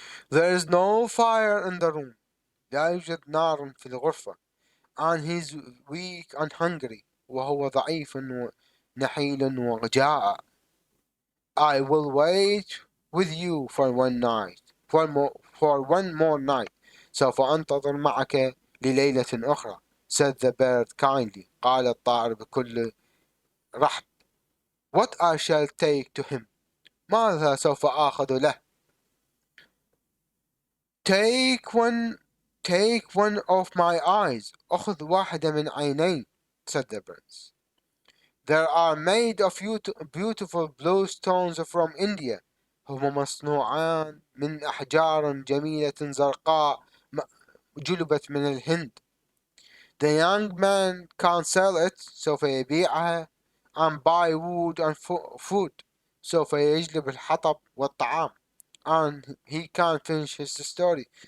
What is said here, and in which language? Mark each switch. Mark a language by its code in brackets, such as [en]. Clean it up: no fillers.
[en] There is no fire in the room، [ar] لا يوجد نار في الغرفة. [en] and he's weak and hungry، [ar] وهو ضعيف ونحيل وجائع. [en] I will wait with you for one one more night. [ar] سوف أنتظر معك لليلة أخرى. [en] said the bird kindly. [ar] قال الطائر بكل رحب. [en] What I shall take to him؟ [ar] ماذا سوف آخذ له؟ [en] Take one of my eyes. [ar] أخذ واحدة من عيني. [en] said the prince. They are made of beautiful blue stones from India. [ar] هما مصنوعان من أحجار جميلة زرقاء جلبت من الهند. [en] The young man can sell it. [ar] سوف يبيعها. [en] and buy wood and food. [ar] سوف يجلب الحطب والطعام. [en] and he can finish his story.